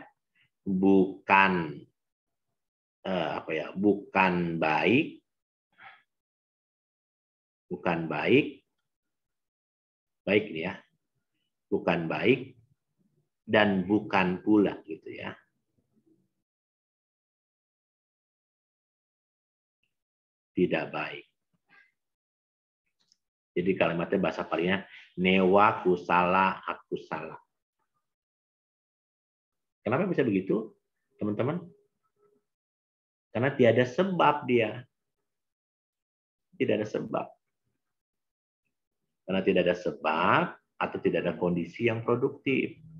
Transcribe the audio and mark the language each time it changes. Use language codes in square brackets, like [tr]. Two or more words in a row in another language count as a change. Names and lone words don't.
[id] Bukan bukan baik nih ya, bukan baik dan bukan pula gitu ya, tidak baik. Jadi kalimatnya bahasa Palinya [pi] newa kusala akusala. [id] Kenapa bisa begitu teman-teman? Karena tiada sebab dia. Tidak ada sebab. Karena tidak ada sebab atau tidak ada kondisi yang produktif.